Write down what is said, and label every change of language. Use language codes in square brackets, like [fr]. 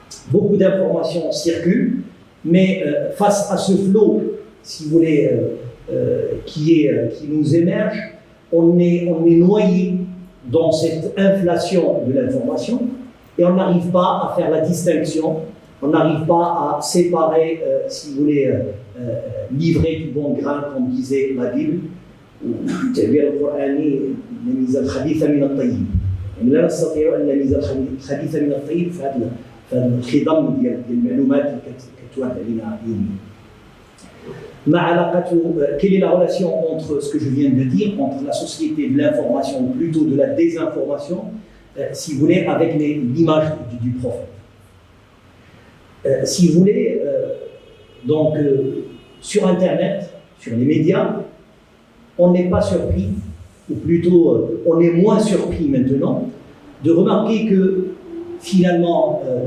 [fr] Beaucoup d'informations circulent, mais face à ce flot, si vous voulez, qui nous émerge, on est noyé dans cette inflation de l'information et on n'arrive pas à faire la distinction, on n'arrive pas à séparer, si vous voulez, livrer du bon grain, comme disait la Bible, ou [ar] التعبير القرآني نميز الخبيث من الطيب. يعني لا نستطيع أن نميز الخبيث من الطيب في هذا الخضم ديال المعلومات اللي كتوارد علينا يوميا. [fr] Quelle est la relation entre ce que je viens de dire, entre la société de l'information, ou plutôt de la désinformation, si vous voulez, avec l'image du prophète. Si vous voulez, donc sur Internet, sur les médias, on n'est pas surpris, ou plutôt on est moins surpris maintenant, de remarquer que finalement